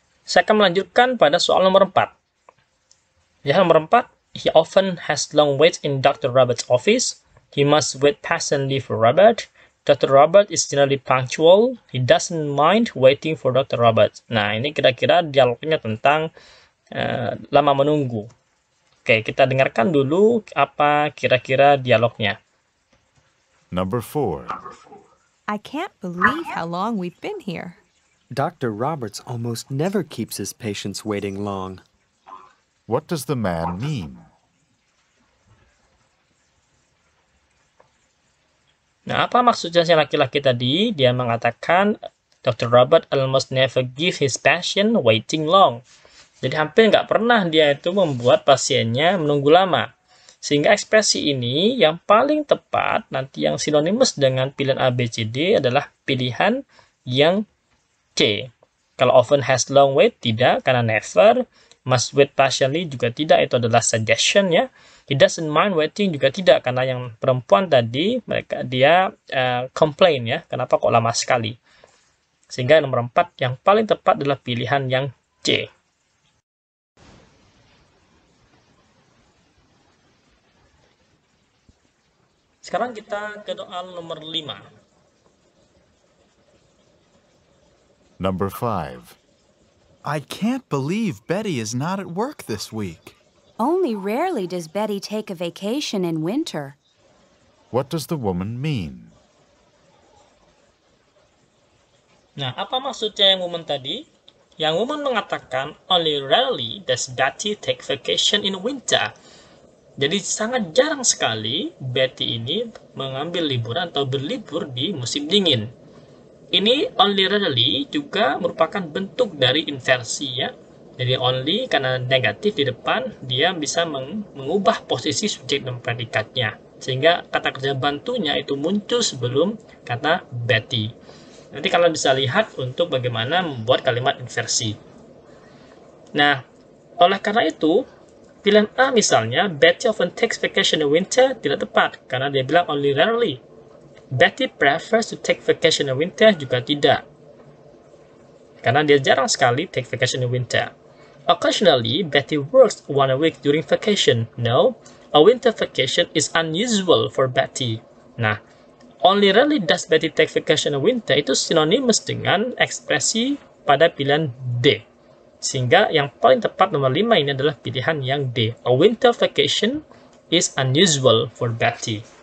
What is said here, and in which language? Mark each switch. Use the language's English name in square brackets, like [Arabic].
[Indonesian] Saya akan melanjutkan pada soal nomor 4. Ya, nomor 4. [English] He often has long waits in Dr. Robert's office. He must wait patiently for Robert. Dr. Robert is generally punctual. He doesn't mind waiting for Dr. Robert. [Indonesian] Nah, ini kira-kira dialognya tentang lama menunggu. Oke, kita dengarkan dulu apa kira-kira dialognya. [English] Number 4. I can't believe how long we've been here. Dr. Roberts almost never keeps his patients waiting long. What does the man mean? [Indonesian] Nah, apa maksudnya si laki-laki tadi? Dia mengatakan Dr. [English] Robert almost never give his patient waiting long. [Indonesian] Jadi hampir nggak pernah dia itu membuat pasiennya menunggu lama. Sehingga ekspresi ini yang paling tepat, nanti yang sinonimus dengan pilihan A, B, C, D adalah pilihan yang C. Kalau [English] often has long wait, [Indonesian] tidak, karena never. Must wait patiently juga tidak, itu adalah suggestion ya. [English] He doesn't mind waiting [Indonesian] juga tidak, karena yang perempuan tadi, dia complain ya, kenapa kok lama sekali. Sehingga nomor 4 yang paling tepat adalah pilihan yang C. Sekarang kita ke soal nomor 5. [English] Number 5. I can't believe Betty is not at work this week. Only rarely does Betty take a vacation in winter. What does the woman mean? [Indonesian] Nah, apa maksudnya yang woman tadi? Yang woman mengatakan, [English] only rarely does Betty take vacation in winter. [Indonesian] Jadi sangat jarang sekali Betty ini mengambil liburan atau berlibur di musim dingin. Ini only rarely juga merupakan bentuk dari inversi ya. Jadi only karena negatif di depan, dia bisa mengubah posisi subjek dan predikatnya. Sehingga kata kerja bantunya itu muncul sebelum kata Betty. Nanti kalian bisa lihat untuk bagaimana membuat kalimat inversi. Nah, oleh karena itu, pilihan A misalnya, [English] Betty often takes vacation in winter, [Indonesian] tidak tepat, karena dia bilang only rarely. [English] Betty prefers to take vacation in winter [Indonesian] juga tidak, karena dia jarang sekali [English] take vacation in winter. Occasionally, Betty works 1 week during vacation. No, a winter vacation is unusual for Betty. [Indonesian] Nah, [English] only rarely does Betty take vacation in winter [Indonesian] itu [English] synonymous [Indonesian] dengan ekspresi pada pilihan D. Sehingga yang paling tepat nomor 5 ini adalah pilihan yang D. [English] A winter vacation is unusual for Betty.